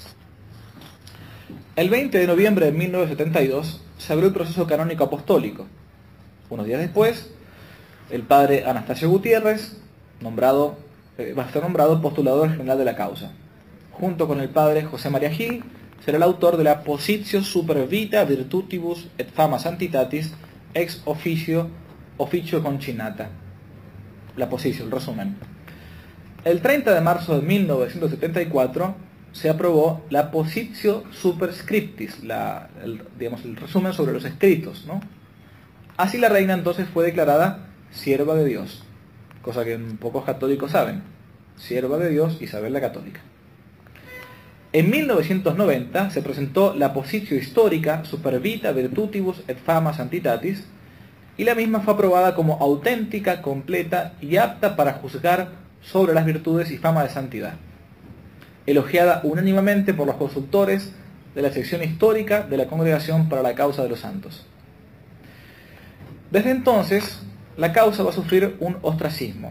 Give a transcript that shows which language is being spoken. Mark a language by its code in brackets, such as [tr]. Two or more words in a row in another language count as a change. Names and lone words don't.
[es] El 20 de noviembre de 1972 se abrió el proceso canónico apostólico. Unos días después, el padre Anastasio Gutiérrez va a ser nombrado postulador general de la causa. Junto con el padre José María Gil, será el autor de la Positio [la] super vita virtutibus et fama sanctitatis ex officio concinata. [es] La Positio, el resumen. El 30 de marzo de 1974 se aprobó la [la] Positio superscriptis, [es] el resumen sobre los escritos, ¿no? Así la reina entonces fue declarada sierva de Dios, cosa que pocos católicos saben. Sierva de Dios, Isabel la Católica. En 1990 se presentó la Positio histórica [la] super vita virtutibus et fama sanctitatis, [es] y la misma fue aprobada como auténtica, completa y apta para juzgar sobre las virtudes y fama de santidad, elogiada unánimemente por los consultores de la sección histórica de la Congregación para la Causa de los Santos. Desde entonces, la causa va a sufrir un ostracismo.